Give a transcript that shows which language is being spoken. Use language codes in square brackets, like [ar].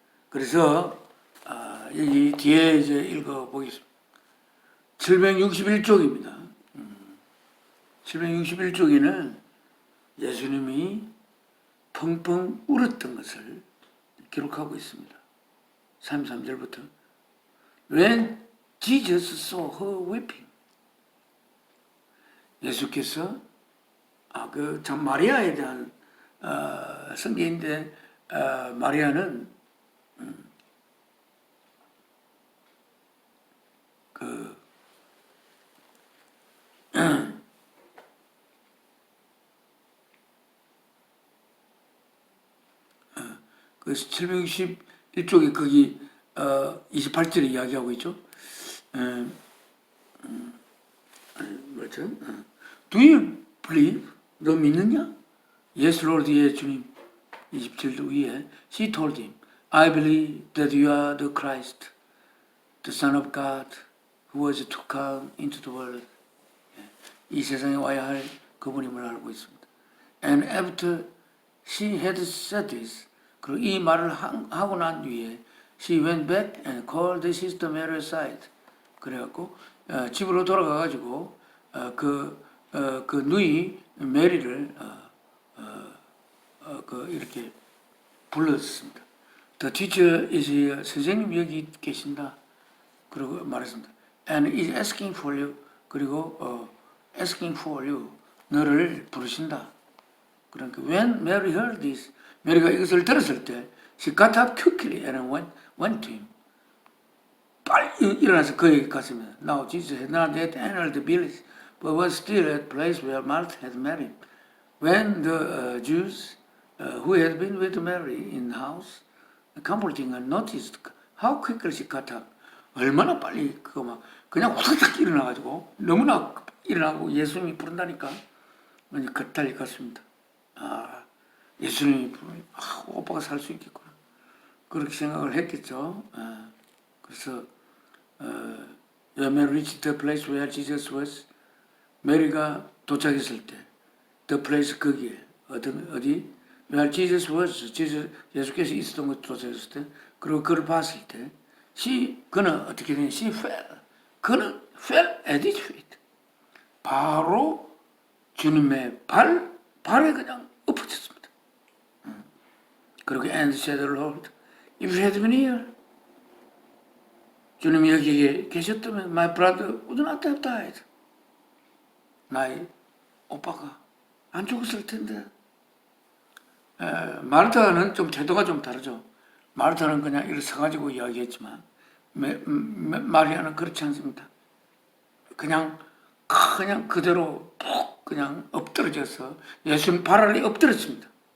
[ko] 그래서 여기 뒤에 이제 읽어보겠습니다. 761쪽입니다. 761쪽에는 예수님이 펑펑 울었던 것을 기록하고 있습니다. 33절부터 [en] When Jesus saw her weeping. [ko] 예수께서 참 마리아에 대한 성경인데 마리아는 그래서 761쪽에 거기 28절에 이야기하고 있죠. 뭐죠? [en] Do you believe? [ko] 너 믿느냐? [en] Yes, Lord, [ko] 예, 주님. 27절 위에 [en] She told him, I believe that you are the Christ, the Son of God, who was to come into the world. [ko] 이 세상에 와야 할 그분임을 알고 있습니다. [en] And after she had said this, [ko] 그리고 이 말을 하고 난 뒤에 [en] she went back and called the sister Mary aside. [ko] 그래갖고 집으로 돌아가가지고 그 누이 메리를 이렇게 불렀습니다. [en] The teacher is here. [ko] 선생님 여기 계신다. 그리고 말했습니다. [en] And is asking for you. [ko] 그리고 [en] asking for you. [ko] 너를 부르신다. [en] 그러니까 when Mary heard this, [ko] 메리가 이것을 들었을 때 [en] she got up quickly and went to him. [ko] 빨리 일어나서 그에게 갔습니다. [en] Now Jesus had not yet entered the village, but was still at the place where Martha had met him. When the Jews who had been with Mary in the house, comforting her, noticed how quickly she got up. [ko] 얼마나 빨리 그거 막 그냥 후다닥 일어나가지고 너무나 일어나고 예수님이 부른다니까 그딸이 갔습니다. 아, 예수님이 부르니 오빠가 살 수 있겠구나. 그렇게 생각을 했겠죠. 그래서 [en] when Mary reached the place where Jesus was, [ko] 메리가 도착했을 때 [en] the place [ko] 거기에 어디 [en] where Jesus was, [ko] 예수께서 있었던 곳 도착했을 때 그리고 그를 봤을 때 그는 어떻게 되냐? 그는 [en] fell at his feet. [ko] 바로 주님의 발에 그냥 엎어졌습니다. 그리고 [en] and said, Lord, if you had been here, [ko] 주님이 여기에 계셨다면 [en] my brother would not have died. [ko] 나의 오빠가 안 죽었을 텐데. 마르타는 좀 태도가 좀 다르죠. 마르타는 그냥 이렇게 서가지고 이야기했지만 마리아는 그렇지 않습니다. 그냥 그대로 푹 그냥 엎드러져서 예수님 발 아래 엎드렸습니다.